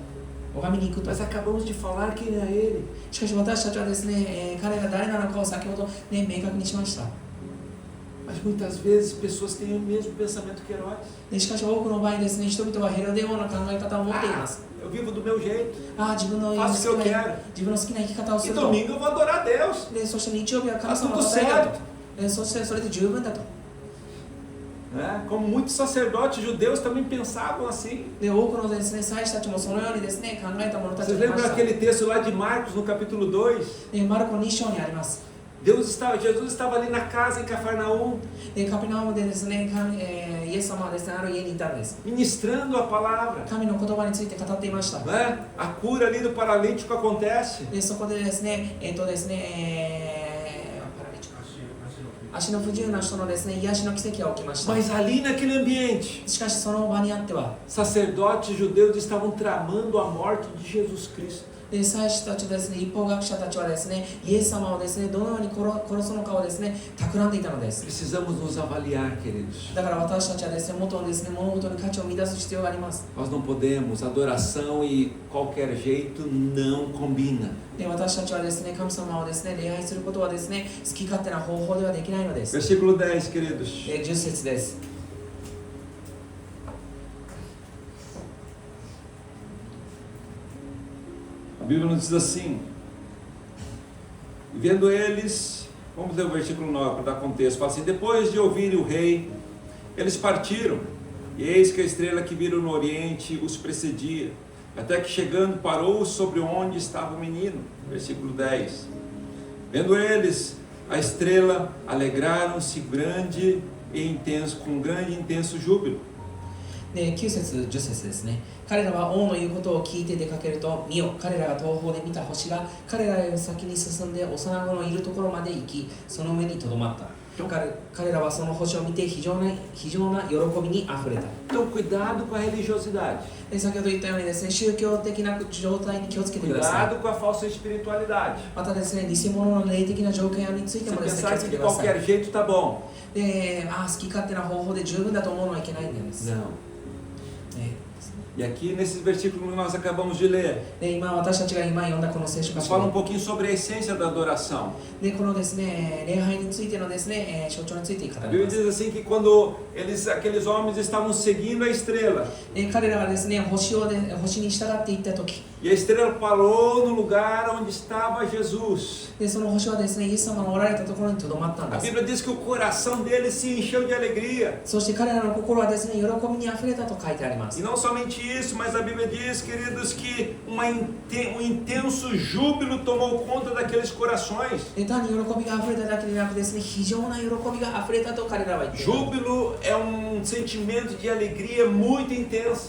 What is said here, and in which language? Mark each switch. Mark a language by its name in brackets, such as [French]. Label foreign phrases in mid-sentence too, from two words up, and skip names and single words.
[Japanese] 拝みに行くと。 [Portuguese] Mas acabamos de falar quem é Ele. [Japanese] しかし私たちはですね、彼が誰なのかを先ほど、ね、明確にしました。 [Portuguese] Mas muitas vezes pessoas têm o mesmo pensamento que Herodes. [Japanese] でしかし多くの場合ですね、人々はヘロデ王の考え方を持っています。 [Portuguese] Eu vivo do meu jeito. [Japanese] 自分の好き [Portuguese] Faço o que eu [Japanese] な [Portuguese] quero. [Japanese] 自分の好きな生き方をす [Portuguese] E [Japanese] ると。 [Portuguese] domingo eu vou adorar a Deus. [Japanese] でそして日曜日は神 [Portuguese] Tá [Japanese] 様を [Portuguese] tudo [Japanese] 称えよ [Portuguese] certo. [Japanese] うと。そしてそれで十分だと。 [Portuguese] Né? Como muitos sacerdotes judeus também pensavam assim. [Japanese] で多くのですね、祭司たちもそのようにですね、考えた者たち [Portuguese] Vocês [Japanese] がいま [Portuguese] lembram [Japanese] した。 [Portuguese] aquele texto lá de Marcos no capítulo 2? [Japanese] マルコ2章にあります。 [Portuguese] Jesus estava ali na casa em Cafarnaum, [Japanese] でカペナウムでですね、イエス様はですね、ある家にいたんです。 [Portuguese] ministrando a palavra. [Japanese] 神の言葉について語っていました。 [Portuguese] Né? A cura ali do paralítico acontece. [Japanese] でそこでですね、足の不自由な人のですね、癒しの奇跡が起きました。 [Portuguese] Mas ali naquele ambiente, [Japanese] しかしその場にあっては、 [Portuguese] sacerdotes judeus estavam tramando a morte de Jesus Cristo. [Japanese] で祭司たちですね、一方学者たちはですね、イエス様をですね、どのように殺すのかをですね、企んでいたのです。 [Portuguese] Precisamos nos avaliar, queridos. [Japanese] だから私たちはですね、元ですね、物事に価値を乱す必要があります。 [Portuguese] Nós não podemos, adoração e qualquer jeito não combina. [Japanese] で私たちはですね、神様をですね、礼拝することはですね、好き勝手な方法ではできないのです。 [Portuguese] Versículo 10, queridos. [Japanese] 10 節です。 [Portuguese] A Bíblia nos diz assim: vendo eles, vamos ler o versículo 9 para dar contexto, fala assim: depois de ouvirem o rei, eles partiram, e eis que a estrela que viram no oriente os precedia, até que chegando parou sobre onde estava o menino. Versículo 10. Vendo eles a estrela, alegraram-se grande e intenso, com grande e intenso júbilo. [Japanese] で9節10節ですね。彼らは王の言うことを聞いて出かけると、見よ、彼らが東方で見た星が彼らより先に進んで幼子のいるところまで行き、その上にとどまった。彼らはその星を見て非常な喜びにあふれた。 [Portuguese] Então, cuidado com a religiosidade. [Japanese] で先ほど言ったようにですね、宗教的な状態に気をつけてください。 [Portuguese] Cuidado com a falsa espiritualidade. [Japanese] またですね、偽物の霊的な条件について [Portuguese] Você [Japanese] もですね、気を [Portuguese] pensar [Japanese] つけ [Portuguese] que [Japanese] て [Portuguese] de [Japanese] ください。 [Portuguese] qualquer jeito tá bom. [Japanese] で好き勝手な方法で十分だと思うのはいけないんです。 [Portuguese] Não. E aqui nesses versículos que nós acabamos de ler, [Japanese] で今私たちが今読んだこの聖書箇 [Portuguese] fala [Japanese] 所 [Portuguese] um pouquinho sobre a essência da adoração. [Japanese] でこのですね礼拝についてのですね象徴について語 [Portuguese] A [Japanese] り [Portuguese] Bíblia [Japanese] ます [Portuguese] diz assim que quando aqueles homens estavam seguindo a estrela, [Japanese] 彼らがですね星に従っていった時 [Portuguese] e a estrela parou no lugar onde estava Jesus. [Japanese] でその星はですねイエス様がおられたところにとどまったん [Portuguese] A [Japanese] です [Portuguese] Bíblia diz que o coração deles se encheu de alegria. [Japanese] そして彼らの心はですね喜びにあふれたと書いてありま [Portuguese] E [Japanese] す [Portuguese] não somente isso, mas a Bíblia diz, queridos, que um intenso júbilo tomou conta daqueles corações. [Japanese] で単に喜びがあふれただけでなくですね非常な喜びがあふれたと彼らは言っています [Portuguese] Júbilo é um sentimento de alegria muito intensa.